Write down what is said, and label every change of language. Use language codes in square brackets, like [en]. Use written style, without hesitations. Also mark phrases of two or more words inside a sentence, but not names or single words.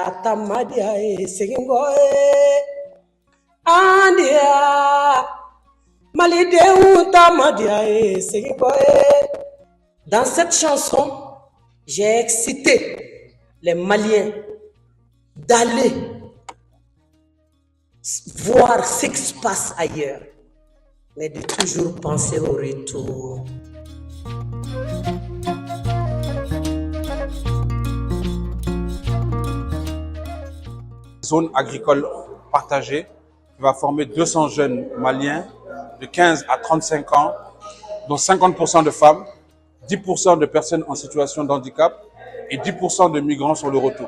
[fr] Tamadia et Segingoe. Andia. Malidéou Tamadia et Segingoe. Dans cette chanson, j'ai excité les Maliens d'aller voir ce qui se passe ailleurs, mais de toujours penser au retour. Zone agricole partagée qui va former 200 jeunes Maliens de 15 à 35 ans, dont 50% de femmes, 10% de personnes en situation de handicap et 10% de migrants sur le retour.